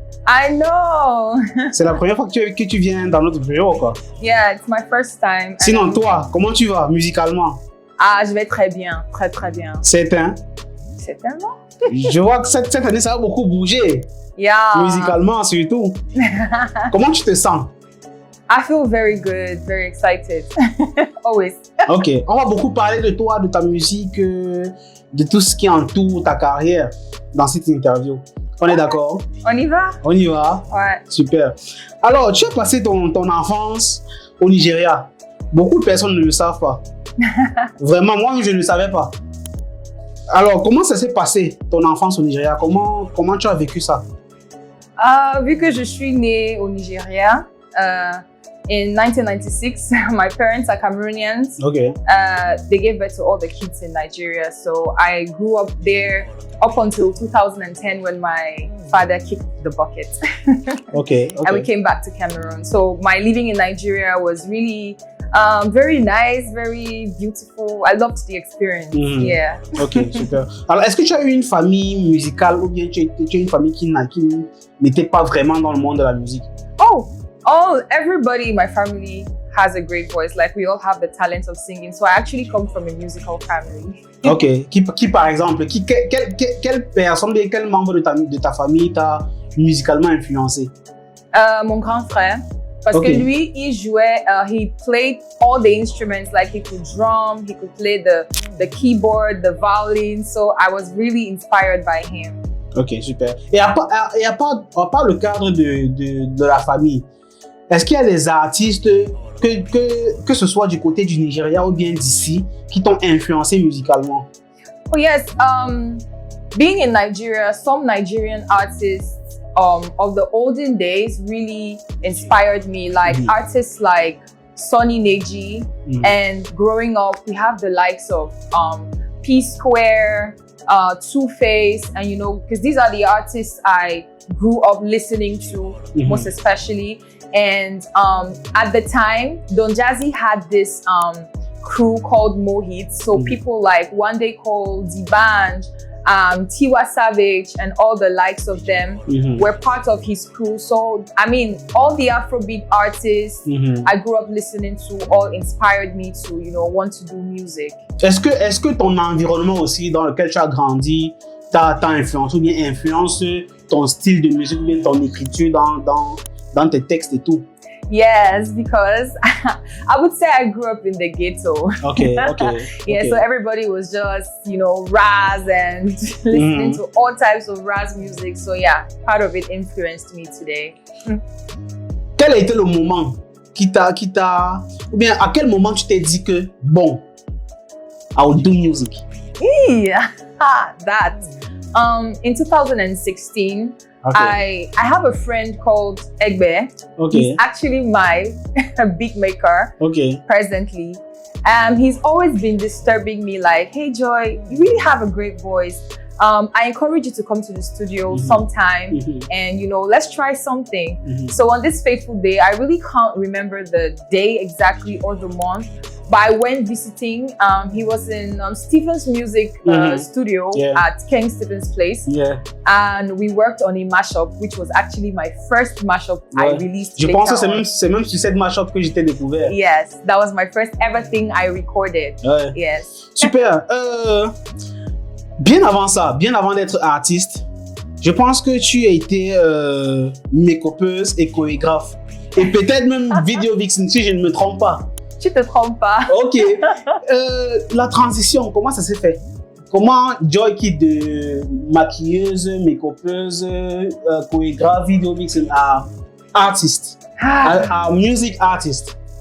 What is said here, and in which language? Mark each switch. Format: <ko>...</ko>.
<en>I know.</en> <fr>C'est la première fois que tu viens dans notre bureau, quoi.</fr> <en>Yeah, it's my first time.</en> <fr>Sinon, toi, comment tu vas musicalement? Ah, je vais très bien. Très, très bien. C'est un? Certainement. Je vois que cette année, ça a beaucoup bougé.</fr> <en>Yeah.</en> <fr>Musicalement, surtout. Comment tu te sens?</fr> <en>I feel very good, very excited. Always.</en> <fr>Ok, on va beaucoup parler de toi, de ta musique, de tout ce qui entoure ta carrière dans cette interview. On est d'accord? On y va? On y va? Ouais. Super. Alors, tu as passé ton enfance au Nigeria. Beaucoup de personnes ne le savent pas. Vraiment, moi, je ne le savais pas. Alors, comment ça s'est passé, ton enfance au Nigeria? Comment tu as vécu ça? Vu que je suis née au Nigeria,</fr> <en>in 1996, my parents are Cameroonians. Okay. They gave birth to all the kids in Nigeria. So I grew up there up until 2010 when my father kicked the bucket. Okay. And we came back to Cameroon. So my living in Nigeria was really very nice, very beautiful. I loved the experience. Yeah.</en> <fr>Ok, super. Alors, est-ce que tu as eu une famille musicale ou bien tu as une famille qui n'était pas vraiment dans le monde de la musique?</fr> <en>Everybody in my family has a great voice. Like, we all have the talent of singing. So I actually come from a musical family. Ok.</en> <fr>Qui par exemple, quelle personne, quel membre de ta famille t'a musicalement influencé? Mon grand frère. Parce que lui, il jouait,</fr> <en>he played all the instruments, like he could drum, he could play the keyboard, the violin. So I was really inspired by him.</en> <fr>Ok, super. Et à part le cadre de la famille, est-ce qu'il y a des artistes, que ce soit du côté du Nigeria ou bien d'ici, qui t'ont influencé musicalement?</fr> <en>Oh yes, being in Nigeria, some Nigerian artists of the olden days really inspired me, like artists like Sonny Neji. And growing up, we have the likes of P Square, Two-Face, and you know, because these are the artists I grew up listening to, most especially. And at the time, Don Jazzy had this crew called Mohit. So people like One Day Cole, D'banj, Tiwa Savage, and all the likes of them were part of his crew. So, I mean, all the Afrobeat artists I grew up listening to all inspired me to, you know, want to do music.</en> <fr>Est-ce que ton environnement aussi dans lequel tu as grandi t'a influencé ou bien influence ton style de musique ou bien ton écriture dans tes textes et tout?</fr> <en>Yes, because I would say I grew up in the ghetto. Okay. Yeah, so everybody was just, you know, Raz and listening to all types of Raz music. So yeah, part of it influenced me today.</en> <fr>Quel a été le moment ou bien à quel moment tu t'es dit que, bon,</fr> <en>I will do music? Yeah, that. In 2016, I have a friend called Egbe. He's actually my beat maker presently. He's always been disturbing me like, hey Joy, you really have a great voice. I encourage you to come to the studio sometime and, you know, let's try something. So on this fateful day, I really can't remember the day exactly or the month, but I went visiting. He was in Stephen's music studio at King Stephen's place. And we worked on a mashup, which was actually my first mashup I released.</en> <fr>Je pense que c'est même sur cette mashup que j'étais découvert.</fr> <en>Yes, that was my first ever thing I recorded. Yes.</en> <fr>Super. Bien avant ça, bien avant d'être artiste, je pense que tu as été make-upeuse et chorégraphe. Et peut-être même vidéo vixen, si je ne me trompe pas. Tu te trompes pas. Ok. La transition, comment ça s'est fait? Comment Joy quitte de maquilleuse, make-upeuse, chorégraphe, vidéo vixen à artiste, à music artist?</fr>